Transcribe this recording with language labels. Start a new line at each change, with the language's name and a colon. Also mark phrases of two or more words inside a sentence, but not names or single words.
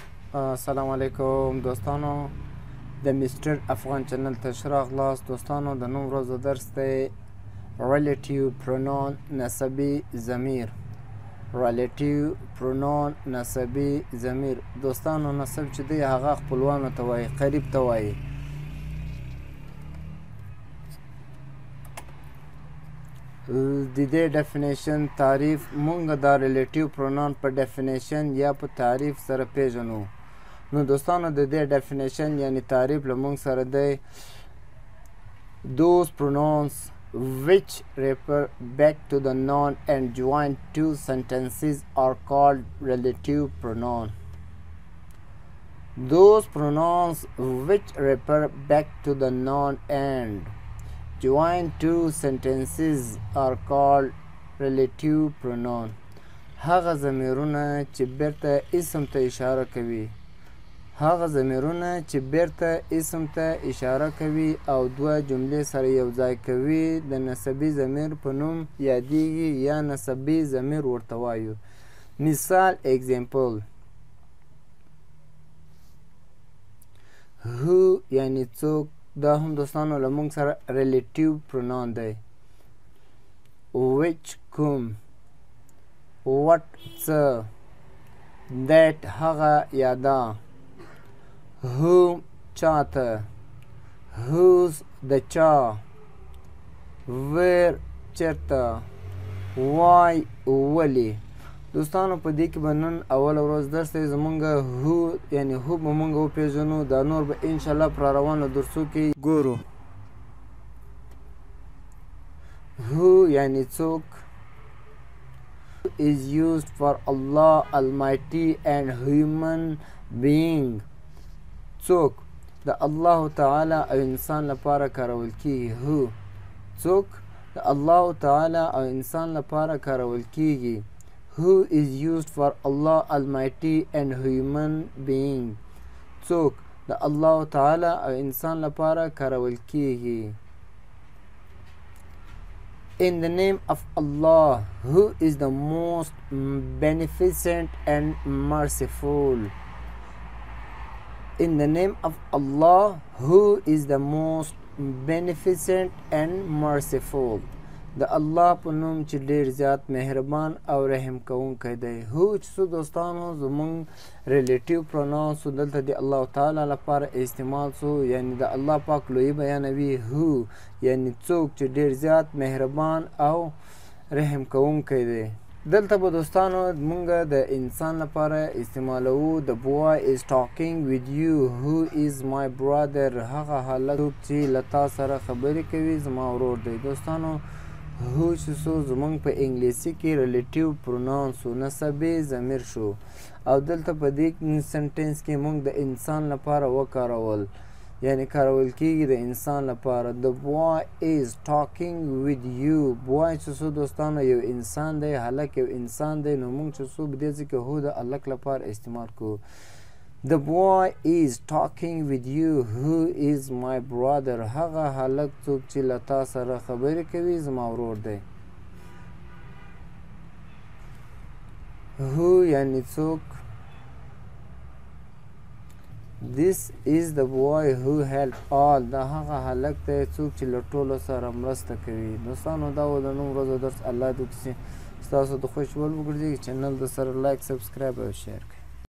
Pashto: السلام علیکم دوستانو د مستر افغان چینل ته ښه راغلاست. دوستانو د نن ورځو درس دی
English: relative pronoun
Pashto: نسبي ضمیر.
English: relative pronoun
Pashto: نسبي ضمیر. دوستانو نسب چې دی هغه خپلوانو ته وایي، قریب ته وایي. د دې ډیفینیشن تعریف مونږ دا
English: relative pronoun
Pashto: په ډیفینیشن یا په تعریف سره پیژنو. نو دوستانو د دې ډیفینیشن یعنی تعریف له مونږ سره دی
English: those pronouns which refer back to the noun and join two sentences are called relative pronoun. Those pronouns which refer back to the noun and join two sentences are called relative pronoun.
Pashto: هغه ضمیرونه چې بیرته اسم ته اشاره کوي، هغه ضمیرونه چې بیرته اسم ته اشاره کوي او دوه جملې سره یو ځای کوي د نسبي ضمیر په نوم یادیږي یا نسبي ضمیر ورته وایو. مثال
English: example who
Pashto: یعنی څوک، دا هم دوستانو له موږ سره
English: relative pronoun
Pashto: دی. which کوم، what څه، that هغه یا دا، whom چاته، whose د چا، where چرته، why ولی. دوستانو په دې کې به نن اوله ورځ درس دی زمونږ هو یعنی هو به مونږ وپېژنو، دا نور به انشاءالله په راروانو درسو کې ګورو. هو یعنی څوک
English: is used for Allah Almighty and human being.
Pashto: څوک د الله تعالی او انسان لپاره کارول کیږي. هو څوک د الله تعالی او انسان لپاره کارول کیږي.
English: Who is used for Allah Almighty and human being.
Pashto: څوک د الله تعالی او انسان لپاره کارول کیږي.
English: In the name of Allah, who is the most beneficent and merciful. In the name of Allah, who is the most beneficent and merciful.
Pashto: د الله په نوم چې ډېر زیات مهربان او رحم کوونکی دی. هو چې څو دوستانو زمونږ
English: relative pronoun
Pashto: سو دلته د الله تعالی لپاره استعمال سو، یعنی د الله پاک لویي بیانوي. هو یعنی څوک چې ډېر زیات مهربان او رحم کوونکی دی. دلته به دوستانو مونږ د انسان لپاره استعمالوو
English: the boy is talking with you. who is my brother.
Pashto: هغه هلک څوک چې له تا سره خبرې کوي زما ورور دی. دوستانو هو چې څو زمونږ په انګلیسي کې
English: relative pronoun
Pashto: سو، نسبي ضمیر شو، او دلته په دې سنټنس کې مونږ د انسان لپاره وکارول، یعنی کارول کیږي د انسان لپاره.
English: the boy is talking with you.
Pashto: boy چې څو دوستانو یو انسان دی، هلک یو انسان دی، نو مونږ چې څو په دې ځای کې هو د هلک لپاره استعمال کوو.
English: The boy is talking with you. Who is my brother.
Pashto: هغه هلک څوک چې له تا سره خبرې کوي زما ورور دی. who یعنی څوک.
English: This is the boy who helped all.
Pashto: دا هغه هلک دی څوک چې له ټولو سره مرسته کوي. دوستانو دا و د نن ورځو درس. الله دې ستاسو د خوښ وړ وګرځي. چینل د سره لایک، سبسکرایب او شیر کړئ.